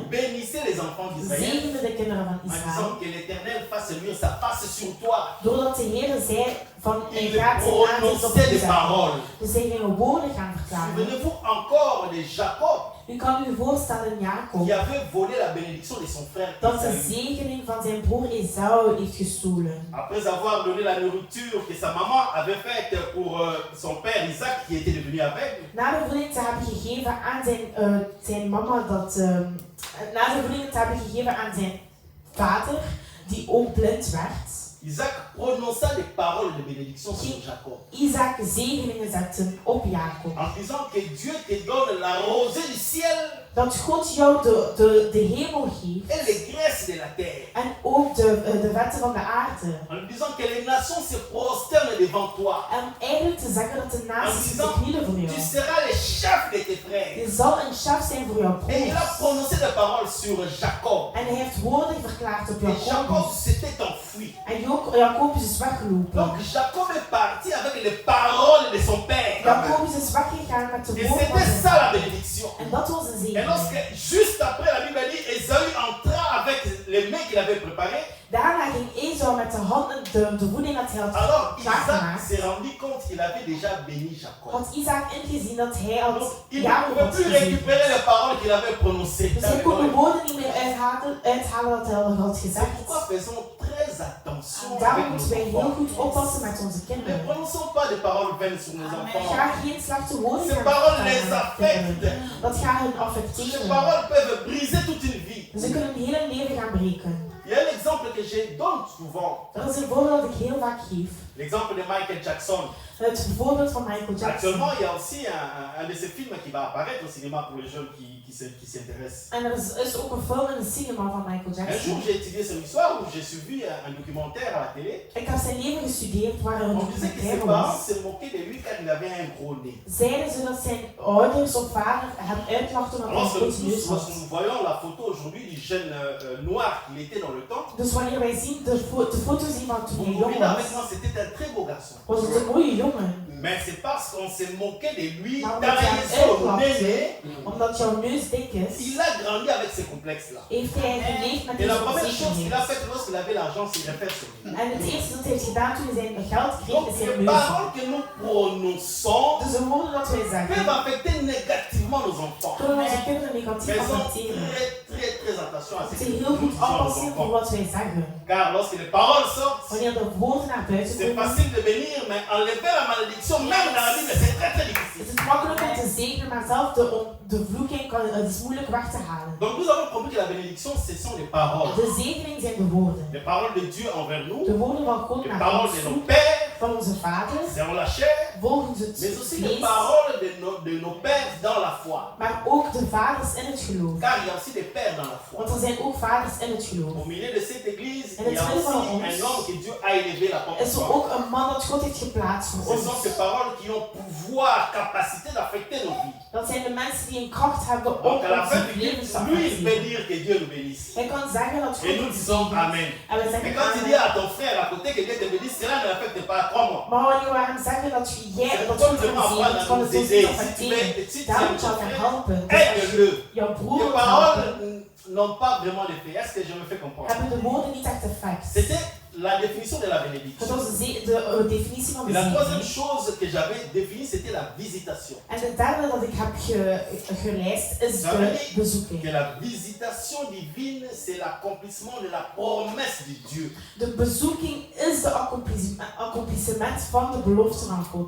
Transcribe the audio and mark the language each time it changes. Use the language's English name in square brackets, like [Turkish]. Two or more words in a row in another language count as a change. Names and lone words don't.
[French] bénissaient les enfants d'Israël [Dutch] zegenden de kinderen van en Israël. [French] disant que l'Éternel fasse luire sa face sur toi. [Dutch] Doordat de Heer zei van hij [French] Il [Dutch] gaat zijn aanzicht op [French] prononçait [Dutch] u [French] des [Dutch] zetten. [French] paroles. [Dutch] Dus zij gingen woorden gaan verklaren. [French] Souvenez-vous encore de Jacob [Dutch] U kan u voorstellen Jacob [French] qui avait volé la bénédiction de son frère [Dutch] dat de [French] Isaïe. [Dutch] zegening van zijn broer Esau heeft gestolen. [French] Après avoir donné la nourriture que sa maman avait faite pour son père Isaac qui était devenu aveugle, [Dutch] Na de voeding te hebben gegeven aan zijn mama na de voeding te hebben gegeven aan zijn vader die ook blind werd. [French] Isaac prononça des paroles de bénédiction sur Jacob. [Dutch] Isaac zegeningen zetten op Jacob. [French] En disant que Dieu te donne la rosée du ciel [Dutch] Dat God jou de hemel geeft [French] et les graisses de la terre. [Dutch] en ook de wetten van de aarde. [French] En disant que les nations se prosternent devant toi. [Dutch] En eigenlijk te zeggen dat de [French] En [Dutch] naties zich [French] disant, [Dutch] knielen voor jou. [French] tu seras le chef de tes frères. [Dutch] Je zal een chef zijn voor jouw [French] Et il a [Dutch] broers. [French] prononcé des paroles sur Jacob. [Dutch] En hij heeft woorden verklaard op [French] Et Jacob [Dutch] Jacob. [French] s'était enfui. [Dutch] En Jacobus is weggelopen. [French] Donc Jacob est parti avec les paroles de son père. [Dutch] Jacobus is weggegaan met de [French] Et [Dutch] woorden van [French] c'était [Dutch] zijn [French] ça la [Dutch] vader. [French] bénédiction. [Dutch] En dat was een [French] Et [Dutch] zegen. [French] lorsque, juste après, la Bible dit, Esaü entra avec les mets qu'il avait préparés. [Dutch] Daarna ging Esau met de handen de voeding dat hij had [French] Alors Isaac [Dutch] klaargemaakt. [French] s'est rendu compte qu'il avait déjà béni Jacob. [Dutch] Had Isaac ingezien dat hij had [French] Donc il ne [Dutch] Jacob [French] pouvait [Dutch] had [French] plus [Dutch] gezegend. [French] récupérer les paroles qu'il avait prononcées. [Dutch] Dus hij kon de woorden niet meer uithalen dat hij al had [French] C'est [Dutch] gezegd. [French] pourquoi faisons très attention avec [Dutch] Daarom [French] nos [Dutch] moeten wij heel [French] enfants. [Dutch] goed oppassen met onze [French] Ne [Dutch] kinderen. [French] prononçons pas des paroles vaines sur nos enfants. [Dutch] Ga geen slechte woorden [French] Ces [Dutch] gaan [French] paroles les [Dutch] vertellen aan [French] affectent. [Dutch] kinderen. Dat gaat hen [French] Ces [Dutch] affecteren. [French] paroles peuvent briser toute une vie. [Dutch] Ze kunnen een hele leven gaan breken. [French] Il y a un exemple que je donne souvent. [Dutch] Dat is een voorbeeld dat ik heel vaak geef. [French] L'exemple de Michael Jackson. [Dutch] Het voorbeeld van Michael Jackson. [French] Actuellement, il y a aussi un de ces films qui va apparaître au cinéma pour les jeunes qui s'intéressent. [Dutch] En er is ook een film in het cinema van Michael [French] Un jour, [Dutch] Jackson. [French] j'ai étudié son histoire où j'ai suivi un documentaire à la télé. [Dutch] Ik heb zijn leven gestudeerd waar er een [French] On disait que ses [Dutch] documentaire [French] parents [Dutch] was. [French] se moquaient de lui car il avait un gros nez. [Dutch] Zeiden ze dat zijn ouders of vader hem uitlachten omdat hij een [French] Lorsque [Dutch] grote neus [French] lorsque [Dutch] had. [French] nous voyons la photo aujourd'hui du jeune noir qu'il était dans le temps, [Dutch] Dus wanneer wij zien de foto zien van toen [French] vous [Dutch] hij jong [French] comprenez avec moi, [Dutch] was, [French] c'était un très beau garçon. [Dutch] was het een mooie jongen. [French] Mais c'est parce qu'on s'est moqué de lui, [Dutch] Maar [French] car [Dutch] omdat hij [French] il est [Dutch] hem [French] son [Dutch] uitlachte, [French] nez, [Dutch] omdat jouw neus dik is, [French] il a grandi avec ces complexes-là. [Dutch] heeft hij geleefd met [French] Et la [Dutch] deze [French] première chose qu'il a [Dutch] onzekerheid. [French] faite lorsqu'il avait l'argent, c'est de faire sur lui. [Dutch] En het eerste dat hij heeft gedaan toen hij zijn geld kreeg, [French] Donc [Dutch] is zijn [French] les [Dutch] neus. [French] paroles que nous prononçons [Dutch] Dus de woorden dat wij [French] peuvent [Dutch] zeggen, [French] affecter négativement nos enfants. [Dutch] kunnen onze kinderen negatief [French] Faisons [Dutch] affecteren. [French] très attention à [Dutch] We [French] ce que [Dutch] moeten [French] nous [Dutch] heel goed [French] disons aux [Dutch] oppassen voor [French] enfants. [Dutch] wat wij zeggen. [French] Car lorsque les paroles sortent, [Dutch] Wanneer de woorden naar buiten [French] c'est [Dutch] komen, [French] facile de bénir, mais enlever la malédiction, même dans la Bible, c'est très difficile. [Dutch] is het makkelijk om te zegenen, maar zelf de vloeking het is moeilijk weg te halen. [French] Donc nous avons compris que la bénédiction, ce sont les paroles. [Dutch] De zegening zijn de woorden. [French] Les paroles de Dieu envers nous, [Dutch] De woorden van God [French] les [Dutch] naar [French] paroles [Dutch] ons [French] de [Dutch] toe, [French] nos pères, [Dutch] van onze vaders, [French] selon la chair, [Dutch] volgens het [French] mais aussi les [Dutch] vlees, [French] paroles de nos pères dans la foi. [Dutch] maar ook de vaders in het geloof. [French] Car il y a aussi des pères dans la foi. [Dutch] Want er zijn ook vaders in het geloof. [French] Au milieu de cette église, [Dutch] En [French] il y a [Dutch] het midden van [French] aussi [Dutch] ons [French] un homme que Dieu a élevé la porte. [Dutch] Is er ook een man dat God heeft geplaatst voor [French] Ce sont [Dutch] ons. [French] ces paroles qui ont pouvoir, capacité d'affecter nos vies. [Dutch] Dat zijn de mensen die een kracht hebben om [French] Donc à la fin [Dutch] onze [French] du [Dutch] levens te [French] livre, lui, il peut [Dutch] affecteren. [French] dire que Dieu nous bénisse. [Dutch] Hij kan zeggen dat [French] Et [Dutch] God [French] nous [Dutch] ons [French] disons [Dutch] zegent. [French] Amen. [Dutch] En we [French] Mais [Dutch] zeggen [French] quand tu dis [Dutch] amen. [French] à ton frère à côté que Dieu te bénisse, cela ne l'affecte pas, crois-moi. [Dutch] Maar wanneer we hem zeggen dat jij [French] C'est [Dutch] dat [French] comme [Dutch] God [French] de [Dutch] hem [French] m'apprendre [Dutch] zegent, [French] à [Dutch] kan [French] nous [Dutch] het ons [French] aider. [Dutch] niet [French] Si tu [Dutch] affecteren. [French] veux [Dutch] Daarom [French] ton [Dutch] zou ik hem [French] frère, [Dutch] helpen. Dus als [French] aide-le. [Dutch] jouw broer [French] Les [Dutch] wilt helpen, [French] paroles n'ont pas vraiment d'effet. Est-ce que je me fais comprendre? [Dutch] hebben de woorden niet echt effect. [French] C'était la définition de la bénédiction. [Dutch] Dat was de definitie van [French] Et [Dutch] de [French] la troisième [Dutch] zegen. [French] chose que j'avais définie, c'était la visitation. [Dutch] En de derde dat ik heb geleist is de bezoeking. [French] Que la visitation divine, c'est l'accomplissement de la promesse de Dieu. [Dutch] De bezoeking is de accomplissement van de belofte van God.